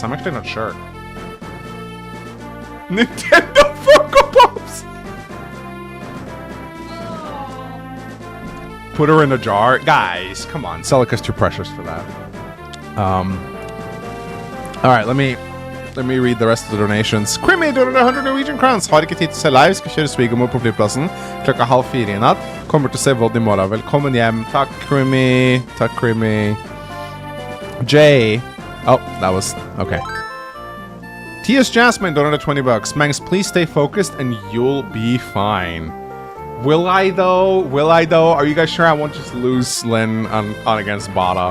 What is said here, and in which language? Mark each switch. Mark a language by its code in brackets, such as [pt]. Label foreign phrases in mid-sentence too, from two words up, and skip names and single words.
[en] I'm actually not sure. Nintendo Funko Pops! Put her in a jar. Guys, come on. Celica's too precious for that. All right, let me read the rest of the donations. [no] Crimmy donerer 100 [en] Norwegian crowns. [no] Har ikke tid til å se live. Skal kjøre svigermor på flyplassen klokka 3:30 i natt. Kommer til å se Vold i morgen. Velkommen hjem. Takk, Crimmy. Takk, Crimmy. [en] Jay. Oh, that was... Okay. T.S. Jasmine donated 20 bucks. Mangs, please stay focused and you'll be fine. Will I though? Will I though? Are you guys sure I won't just lose Lin on against Bada?